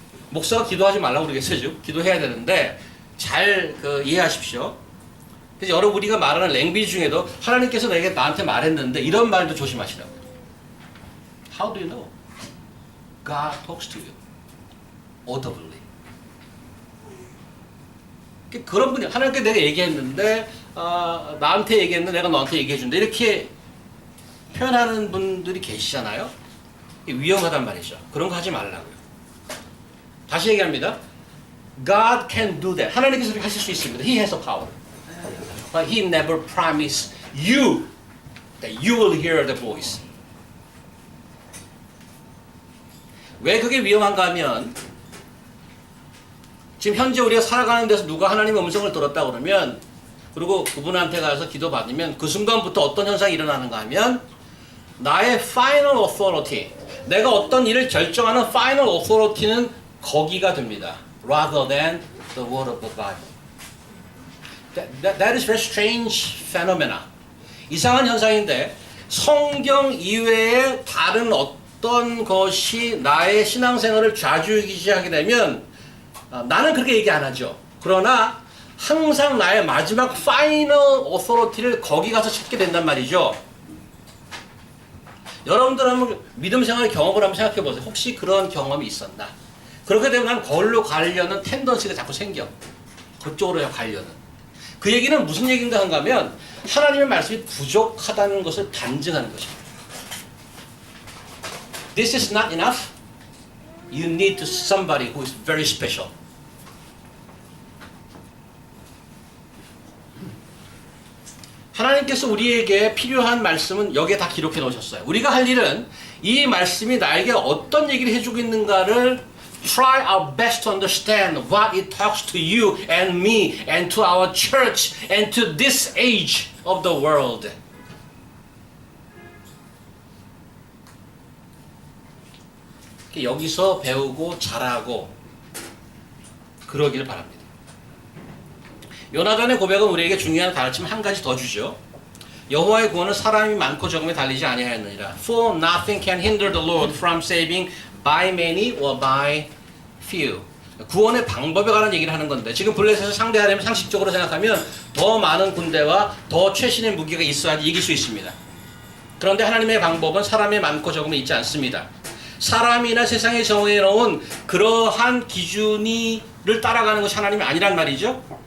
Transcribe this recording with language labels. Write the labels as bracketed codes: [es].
[ko] 목사가 기도하지 말라고 그러겠어요. 기도해야 되는데 잘 이해하십시오. 그래서 여러분 우리가 말하는 랭귀지 중에도 하나님께서 나한테 말했는데 이런 말도 조심하시라고. [en] How do you know? God talks to you audibly. [ko] 그런 분이 하나님께 내가 얘기했는데 나한테 얘기했는데 내가 너한테 얘기해준다 이렇게 표현하는 분들이 계시잖아요. 위험하단 말이죠. 그런 거 하지 말라고요. 다시 얘기합니다. [en] God can do that. [ko] 하나님께서 그렇게 하실 수 있습니다. [en] He has the power. But He never promised you that you will hear the voice. [ko] 왜 그게 위험한가 하면 지금 현재 우리가 살아가는 데서 누가 하나님의 음성을 들었다 그러면 그리고 그분한테 가서 기도받으면 그 순간부터 어떤 현상이 일어나는가 하면 나의 final authority, 내가 어떤 일을 결정하는 final authority는 거기가 됩니다. [en] Rather than the word of the Bible. That is very strange phenomena. [ko] 이상한 현상인데 성경 이외에 다른 어떤 것이 나의 신앙생활을 좌지우지하게 되면 나는 그렇게 얘기 안 하죠. 그러나 항상 나의 마지막 final authority를 거기 가서 찾게 된단 말이죠. 여러분들 한번 믿음 생활 경험을 한번 생각해 보세요. 혹시 그런 경험이 있었나? 그렇게 되면 난 거기로 가려는 텐던시가 자꾸 생겨. 그쪽으로 가려는. 그 얘기는 무슨 얘기인가 하면 하나님의 말씀이 부족하다는 것을 단증하는 것입니다. [en] This is not enough. You need to somebody who is very special. [ko] 하나님께서 우리에게 필요한 말씀은 여기에 다 기록해 놓으셨어요. 우리가 할 일은 이 말씀이 나에게 어떤 얘기를 해주고 있는가를 [en] try our best to understand what it talks to you and me and to our church and to this age of the world. [ko] 여기서 배우고 잘하고 그러기를 바랍니다. 요나단의 고백은 우리에게 중요한 가르침 한 가지 더 주죠. 여호와의 구원은 사람이 많고 적음에 달리지 아니하였느니라. [en] For nothing can hinder the Lord from saving by many or by few. [ko] 구원의 방법에 관한 얘기를 하는 건데 지금 블레셋을 상대하려면 상식적으로 생각하면 더 많은 군대와 더 최신의 무기가 있어야지 이길 수 있습니다. 그런데 하나님의 방법은 사람의 많고 적음에 있지 않습니다. 사람이나 세상에 정해놓은 그러한 기준을 따라가는 것이 하나님이 아니란 말이죠.